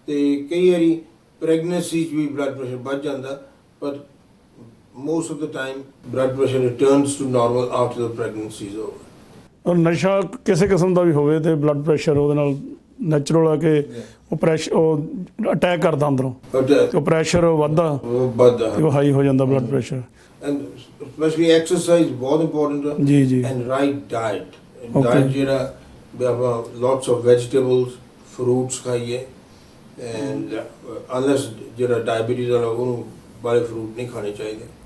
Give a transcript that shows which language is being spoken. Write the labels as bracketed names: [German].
[Punjabi] ਤੇ ਕਈ ਵਾਰੀ ਪ੍ਰੈਗਨੈਂਸੀ 'ਚ ਵੀ ਬਲੱਡ ਪ੍ਰੈਸ਼ਰ ਵੱਧ ਜਾਂਦਾ, ਪਰ [English] most of the time blood pressure returns to normal after the pregnancy is over. [Punjabi] ਔਰ ਨਸ਼ਾ ਕਿਸੇ ਕਿਸਮ ਦਾ ਵੀ ਹੋਵੇ ਤੇ ਬਲੱਡ ਪ੍ਰੈਸ਼ਰ ਉਹਦੇ ਨਾਲ ਨੈਚੁਰਲ ਆ ਕਿ ਉਹ ਪ੍ਰੈਸ਼ਰ ਉਹ ਅਟੈਕ ਕਰਦਾ ਅੰਦਰੋਂ [English] But [Punjabi] ਤੇ ਉਹ ਪ੍ਰੈਸ਼ਰ ਵੱਧਦਾ ਵੱਧਦਾ ਤੇ ਉਹ ਹਾਈ ਹੋ ਜਾਂਦਾ blood pressure. [English] and especially exercise ਬਹੁਤ important ਹੈ। [Punjabi] ਜੀ ਜੀ [English] and right diet Okay. [Punjabi] diet ਜਿਹੜਾ ਵੀ ਆਪਾਂ [English] lots of vegetables fruits [Punjabi] ਖਾਈਏ [English] and unless [Punjabi] ਜਿਹੜਾ diabetes ਵਾਲਾ ਉਹਨੂੰ ਬਾਰੇ ਫਰੂਟ ਨਹੀਂ ਖਾਣੇ ਚਾਹੀਦੇ।